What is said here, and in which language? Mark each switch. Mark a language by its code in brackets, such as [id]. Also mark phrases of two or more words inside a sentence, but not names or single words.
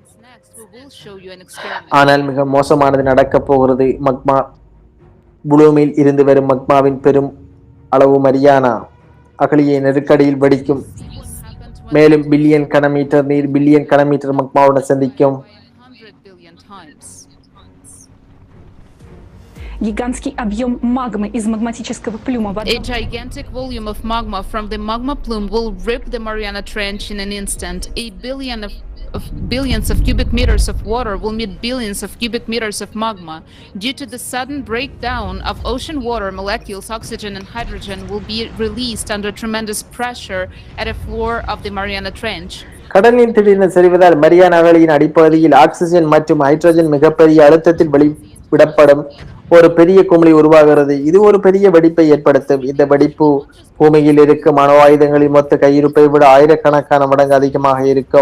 [ta] ஆனால் மிக மோசமானது நடக்கப் போகிறது. மக்மா புளூமில் இருந்து வரும் மக்மாவின் பெரும் அளவு மரியானா அகழியை நெருக்கடியில் வெடிக்கும். மேலும் பில்லியன் கனமீட்டர் நீர் பில்லியன் கனமீட்டர் மக்மாவுடன் சந்திக்கும். [ru] Гигантский объем магмы из магматического плюма в [en] A gigantic volume of magma from the magma plume will rip the Mariana Trench in an instant. Billions of cubic meters of water will meet billions of cubic meters of magma. Due to the sudden breakdown of ocean water molecules, oxygen and hydrogen will be released under tremendous pressure at the floor of the Mariana Trench. [ta] கடலின் திடீரென சரிவதால் மரியானா அகழியின் அடிப்பகுதியில் ஆக்சிஜன் மற்றும் ஹைட்ரஜன் மிகப்பெரிய அழுத்தத்தில் வெளிவிடப்படும். ஒரு பெரிய குமிழி உருவாகிறது. இது ஒரு பெரிய வெடிப்பை ஏற்படுத்தும். இந்த வெடிப்பு பூமியில் இருக்கும் அணு ஆயுதங்களின் மொத்த கையிருப்பை விட ஆயிரக்கணக்கான மடங்கு அதிகமாக இருக்கும்.